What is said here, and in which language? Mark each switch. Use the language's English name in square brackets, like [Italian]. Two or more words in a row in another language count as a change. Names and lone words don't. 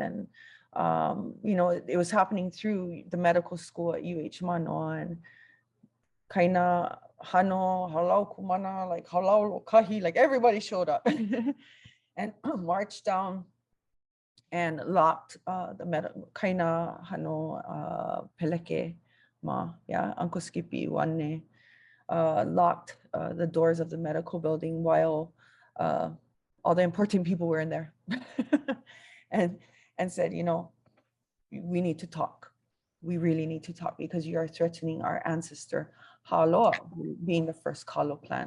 [English] And, you know, it was happening through the medical school at UH Manoa. And kaina hano, [Hawaiian] halau kumana, [English] like halau lokahi, like everybody showed up and marched down and locked the kaina hano [Hawaiian] peleke ma, [English] yeah, Uncle Skippy Wane locked the doors of the medical building while all the important people were in there and said, you know, we need to talk. We really need to talk because you are threatening our ancestor Haloa being the first kalo plant.